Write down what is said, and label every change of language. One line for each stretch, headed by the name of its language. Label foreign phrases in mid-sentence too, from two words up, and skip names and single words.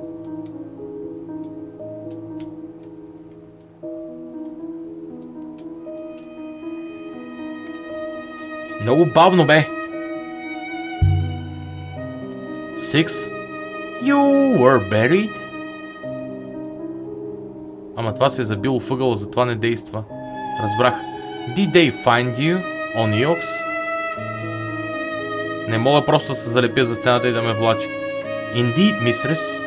Bulgarian: Много бавно, бе. 6.
English: You were buried?
Bulgarian: Ама това се е забило въгъла, затова не действа. Разбрах.
English: Did they find you on Yox?
Bulgarian: Не мога просто да се залепя за стената и да ме влачи.
English: Indeed, mistress.